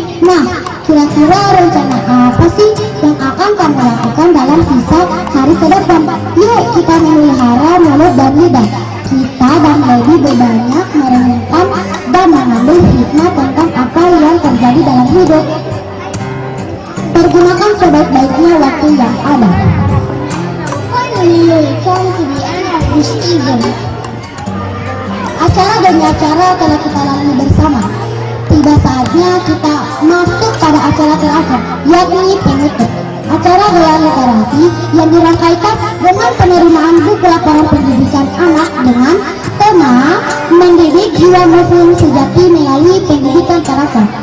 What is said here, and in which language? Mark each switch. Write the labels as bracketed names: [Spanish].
[Indonesian] Nah, kira-kira rencana apa sih yang akan kamu lakukan dalam sisa hari ke depan? Yuk kita memelihara mulut dan lidah kita dan lebih banyak merenungkan dan mengambil hikmah tentang apa yang terjadi dalam hidup. Pergunakan sebaik-baiknya waktu yang ada. [English] Finally, we come to the end of this event. [Indonesian] Acara demi acara telah kita lalui bersama. Tiba saatnya kita masuk pada acara terakhir, yakni penutup. Acara gelar literasi yang dirangkaikan dengan penerimaan buku laporan pendidikan anak dengan tema mendidik jiwa muslim sejati melalui pendidikan karakter.